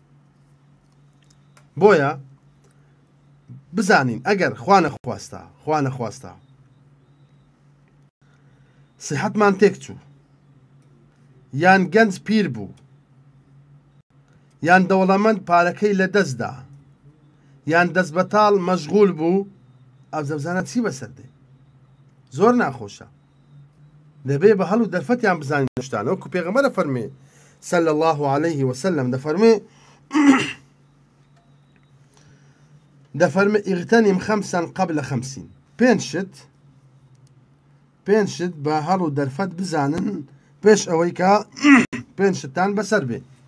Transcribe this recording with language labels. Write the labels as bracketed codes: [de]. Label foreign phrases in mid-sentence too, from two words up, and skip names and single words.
[ckb] بۆیە بزانین ئەگەر خوا نەخواستە سیحەتمان تێک چوو یان گەنج پیر بوو یان دەوڵەمەند پارەکەی لە دەستدا یان دەست بەتاڵ مەشغول بوو ئەو زەبزانە چی بەسەردێ زۆر ناخۆشە دەبێ بە هەڵ و دەرفەتیان بزانین شتانە وەکو پێغەمبەر فەرمێ [ar] صلی الله عليه وسلم [ckb] دەفەرمێ [ar] اغتنم خمسا قبل [ckb] 50 پێنج شت بە هەڵ و دەرفەت بزانن پێش ئەوەی کە پێنج شتان بەسەر بێ.